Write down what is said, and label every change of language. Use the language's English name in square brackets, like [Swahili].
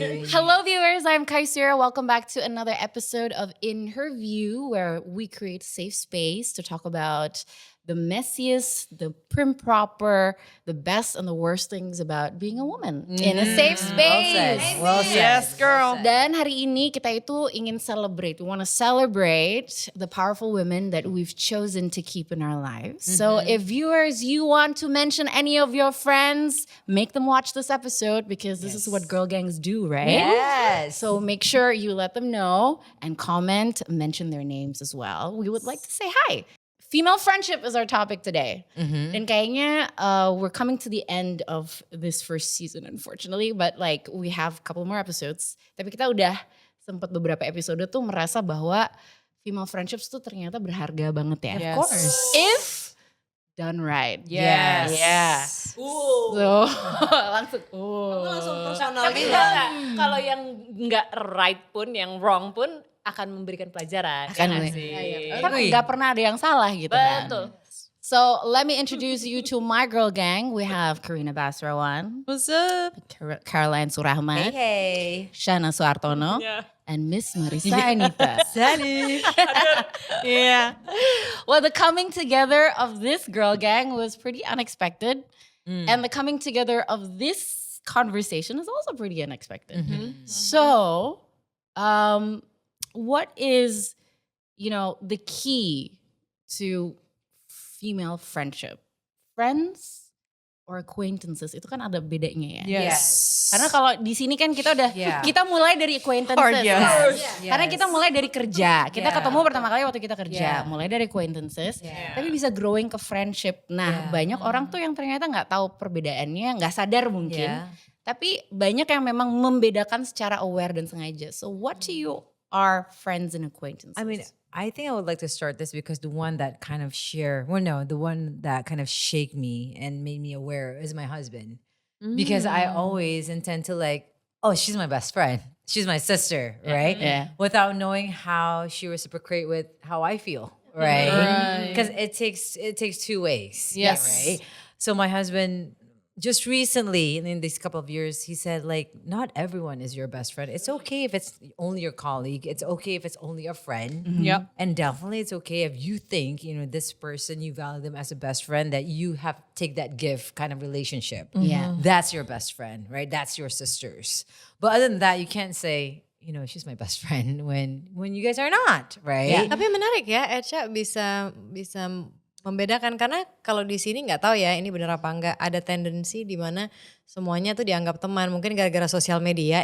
[English] Hello viewers, I'm Kaisira. Welcome back to another episode of In Her View, where we create safe space to talk about the messiest, the prim proper, the best and the worst things about being a woman in a safe space. Well said. Yes, girl. [Indonesian] Dan hari ini kita itu ingin celebrate. [English] We want to celebrate the powerful women that we've chosen to keep in our lives. So if viewers, you want to mention any of your friends, make them watch this episode because this is what girl gangs do, right? Yes. So make sure you let them know and comment, mention their names as well. We would like to say hi. Female friendship is our topic today. [Indonesian] Dan kayaknya [English] we're coming to the end of this first season unfortunately. But like we have a couple more episodes. [Indonesian] Tapi kita udah sempat beberapa episode tuh merasa bahwa female friendships tuh ternyata berharga banget ya. [English] Of course. If done right. Yes. Yeah. So langsung. [Indonesian] Tapi kalau yang nggak right pun, yang wrong pun akan memberikan pelajaran. Akan kan nggak pernah ada yang salah gitu kan. Betul. [English] So let me introduce you to my girl gang. We have Karina Basrawan. What's up? Caroline Soerachmat. Hey. Shahnaz Suartono. Yeah. And Miss Marissa Anita. Sally. Yeah. Well, the coming together of this girl gang was pretty unexpected. And the coming together of this conversation is also pretty unexpected. So, what is, the key to female friendship? Friends or acquaintances? [Indonesian] Itu kan ada bedanya ya. [English] Yes. [Indonesian] Karena kalau di sini kan kita udah kita mulai dari acquaintances. Karena kita mulai dari kerja. Kita ketemu pertama kali waktu kita kerja, mulai dari acquaintances. Tapi bisa growing ke friendship. Nah, banyak orang tuh yang ternyata nggak tahu perbedaannya, nggak sadar mungkin. Tapi banyak yang memang membedakan secara aware dan sengaja. [English] So what do you are friends and acquaintances? I mean, I think I would like to start this because the one that kind of shake me and made me aware is my husband. Because I always intend to she's my best friend. She's my sister, right? Yeah. Without knowing how she reciprocate with how I feel, right? Because it takes two ways. Yes. Right? So my husband just recently, in these couple of years, he said, not everyone is your best friend. It's okay if it's only your colleague. It's okay if it's only a friend. Yep. And definitely it's okay if you think, this person, you value them as a best friend, that you have take that gift kind of relationship. Yeah. That's your best friend, right? That's your sisters. But other than that, you can't say, she's my best friend when you guys are not, right? [Indonesian] Tapi menarik ya, Echa bisa membedakan karena kalau di sini nggak tahu ya ini benar apa enggak, ada tendensi di mana semuanya tuh dianggap teman, mungkin gara-gara sosial media.